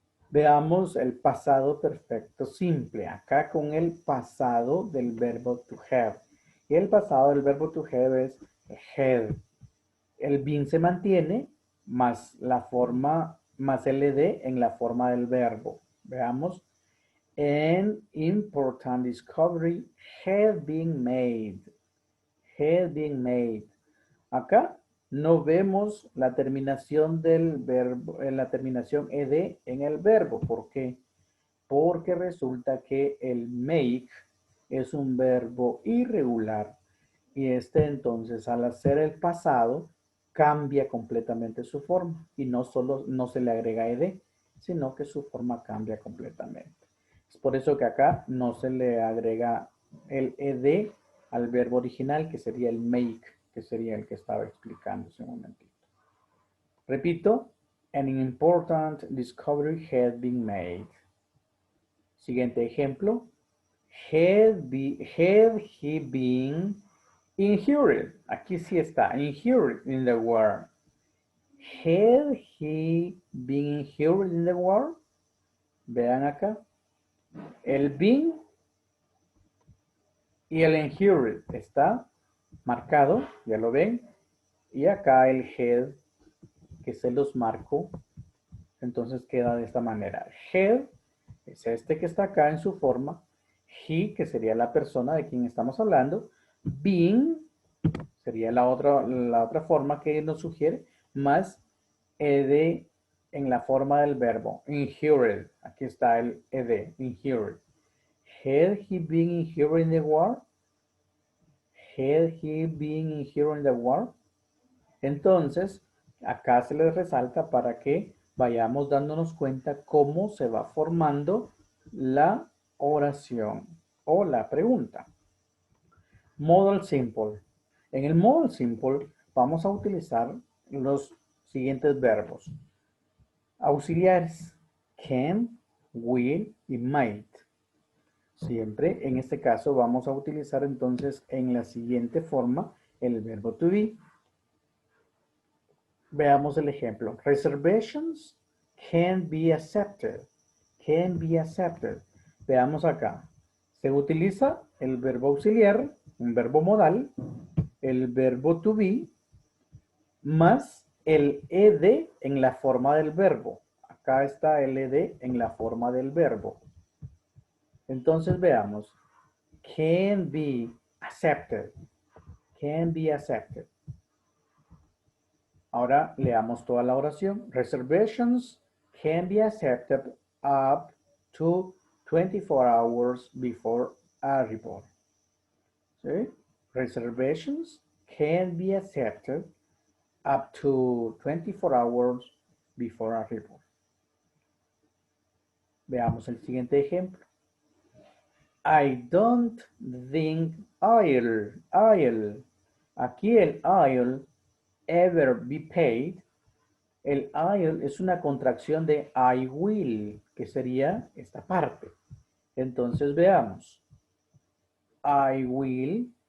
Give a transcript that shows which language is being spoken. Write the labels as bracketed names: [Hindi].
[Spanish] Veamos el pasado perfecto simple, acá con el pasado del verbo to have. Y el pasado del verbo to have es had. El been se mantiene, más la forma, más el ed en la forma del verbo. Veamos. [English] An important discovery had been made. Had been made. [Spanish] Acá no vemos la terminación del verbo, la terminación ed en el verbo. ¿Por qué? Porque resulta que el make es un verbo irregular y este entonces al hacer el pasado cambia completamente su forma y no solo no se le agrega ed, sino que su forma cambia completamente. Es por eso que acá no se le agrega el ed al verbo original, que sería el make, que sería el que estaba explicando hace un momentito. Repito, [English] an important discovery had been made. [Spanish] Siguiente ejemplo. [English] Had he been injured? [Spanish] Aquí sí está, [English] injured in the war. Had he been injured in the war? [Spanish] Vean acá. El been y el injured está marcado, ya lo ven. Y acá el had, que se los marco, entonces queda de esta manera. Had es este que está acá en su forma. He, que sería la persona de quien estamos hablando. Being sería la otra forma que nos sugiere, más ed en la forma del verbo. Injured. Aquí está el ed, injured. [English] Had he been injured in the war? Had he been injured in the war? [Spanish] Entonces, acá se les resalta para que vayamos dándonos cuenta cómo se va formando la oración o la pregunta. Modal Simple. En el Modal Simple vamos a utilizar los siguientes verbos. Auxiliares. Can, will y might. Siempre, en este caso, vamos a utilizar entonces en la siguiente forma el verbo to be. Veamos el ejemplo. [English] Reservations can be accepted. Can be accepted. [Spanish] Veamos acá. Se utiliza el verbo auxiliar, un verbo modal, el verbo to be, más el ed en la forma del verbo. Acá está el ed en la forma del verbo. Entonces veamos. [English] Can be accepted. Can be accepted. [Spanish] Ahora leamos toda la oración. [English] Reservations can be accepted up to 24 hours before arrival. [Spanish] ¿Sí? [English] Reservations can be accepted up to 24 hours before arrival. [Spanish] Veamos el siguiente ejemplo. [English] I don't think I'll. [Spanish] Aquí el [English] I'll ever be paid. [Spanish] El I'll es una contracción de [English] I will, [Spanish] que sería esta parte. Entonces veamos. I will,